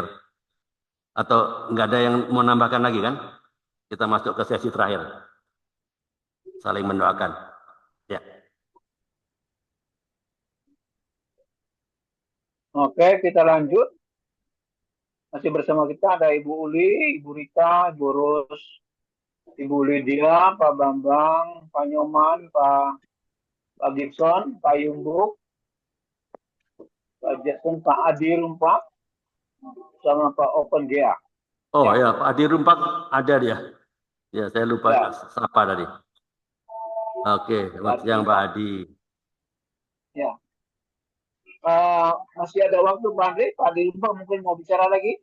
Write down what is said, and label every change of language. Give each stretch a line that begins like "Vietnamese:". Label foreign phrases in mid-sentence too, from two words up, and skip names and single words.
Indonesian: Atau nggak ada yang mau nambahkan lagi kan? Kita masuk ke sesi terakhir. Saling mendoakan. Ya. Oke, kita lanjut. Masih bersama kita ada Ibu Uli, Ibu Rita, Ibu Ros, Ibu Lydia, Pak Bambang, Pak Nyoman, Pak Gibson, Pak Yumbuk, Pak Jason, Pak Adi Rumpak, sama Pak Open Gea. Oh ya, Pak Adi Rumpak ada dia. Ya, saya lupa Ya. sapa tadi. Oke, selamat siang Pak Adi. Ya. Masih ada waktu Pak Andre, Pak Adi mungkin mau bicara lagi?